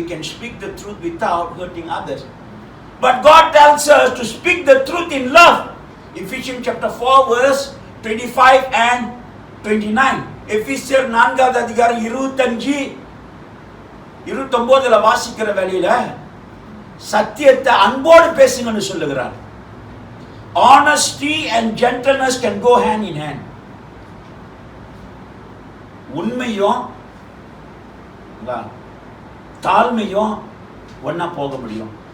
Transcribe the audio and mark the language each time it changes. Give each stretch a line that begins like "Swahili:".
English: We can speak the truth without hurting others. But God tells us to speak the truth in love. Ephesians chapter 4 verse 25 and 29.
Tamil: எபிசியர் 4வது அதிகாரம் 25-29 வாசிக்கிற வேளையில சத்தியத்தை அன்போடு பேசுங்கன்னு சொல்லுகிறார்.
English: Honesty and gentleness can go hand in hand.
Tamil: உண்மையும் தாழ்மையும் ஒண்ணா போக முடியும்.